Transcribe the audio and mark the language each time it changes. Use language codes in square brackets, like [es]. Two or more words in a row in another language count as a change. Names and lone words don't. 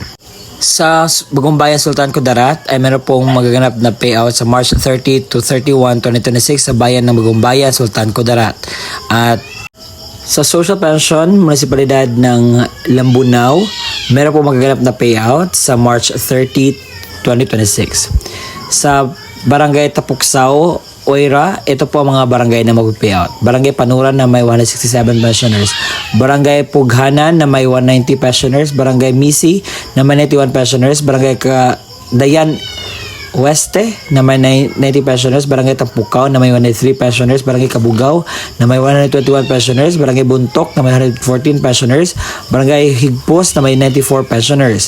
[tl] Sa Bagong Bayan Sultan Kudarat ay meron pong magaganap na payout sa [en] March 30 to 31, 2026 [tl] sa bayan ng Bagong Bayan Sultan Kudarat. At sa [en] Social Pension, [tl] Munisipalidad ng Lambunao, meron po magaganap na payout sa March 30, 2026. Sa Barangay Tapuksao, Oira, ito po ang mga barangay na mag-payout. Barangay Panuran na may 167 pensioners. Barangay Pughanan na may 190 pensioners. Barangay Misi na may 91 pensioners. Barangay Dayan Weste na may 90 pensioners, Barangay Tapukaw na may 103 pensioners, Barangay Kabugaw na may 121 pensioners, Barangay Buntok na may 114 pensioners, Barangay Higpos na may 94 pensioners.